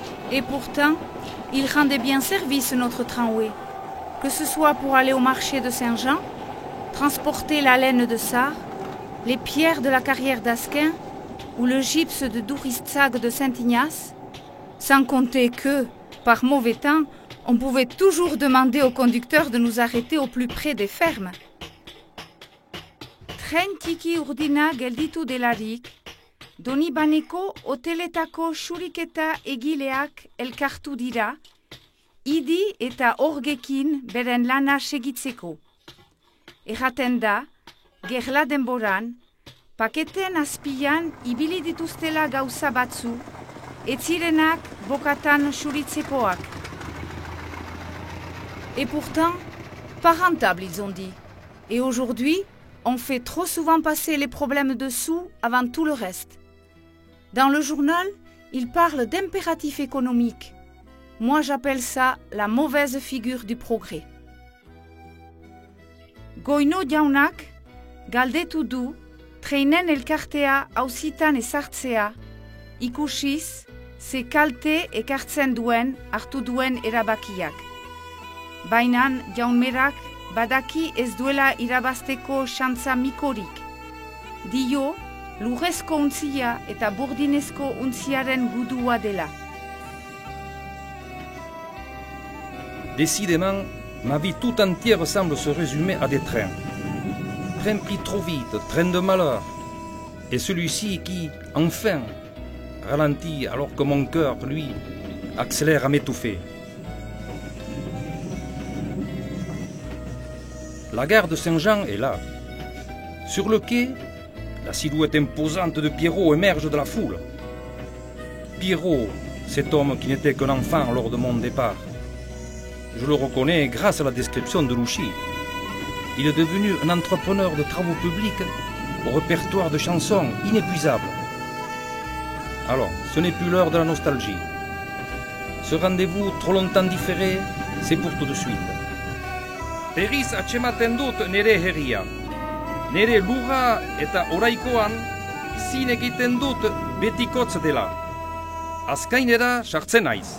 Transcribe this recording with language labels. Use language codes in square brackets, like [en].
[fr] Et pourtant, il rendait bien service notre tramway, que ce soit pour aller au marché de Saint-Jean, transporter la laine de Sarre, les pierres de la carrière d'Asquin ou le gypse de Douristag de Saint-Ignace, sans compter que, par mauvais temps, on pouvait toujours demander au conducteur de nous arrêter au plus près des fermes. [eu] Tren txiki urdina gelditu delarik, Donibaneko hoteletako xuriketa egileak elkartu dira, idi eta orgekin beren lana segitzeko. Erraten da, gerla denboran, paketen azpian ibili dituztela gauza batzu, etzirenak bokatan xuritzekoak. [fr] Et pourtant, pas rentable, ils ont dit. Et aujourd'hui, on fait trop souvent passer les problèmes de sous avant tout le reste. Dans le journal, il parle d'impératif économique. Moi, j'appelle ça la mauvaise figure du progrès. [eu] Goino jaunak, galdetu du, treinen elkartea auzitan ezartzea, ikusiz, ze kalte ekartzen duen hartu duen erabakiak. Bainan jaunmerak badaki ez duela irabazteko xantza mikorik. Dio, lurrezko untzia eta burdinezko untziaren gudua dela. [fr] Décidément, ma vie tout entière semble se résumer à des trains. Train pris trop vite, train de malheur. Et celui-ci qui, enfin, ralentit alors que mon cœur, lui, accélère à m'étouffer. La gare de Saint-Jean est là. Sur le quai, la silhouette imposante de Pierrot émerge de la foule. Pierrot, cet homme qui n'était qu'un enfant lors de mon départ. Je le reconnais grâce à la description de Louchy. Il est devenu un entrepreneur de travaux publics au répertoire de chansons inépuisable. Alors, ce n'est plus l'heure de la nostalgie. Ce rendez-vous trop longtemps différé, c'est pour tout de suite. [eu] Berriz atxematen dut nere herria. Nere lurra eta oraikoan zin egiten dut betikotz dela. azkainera sartzen naiz.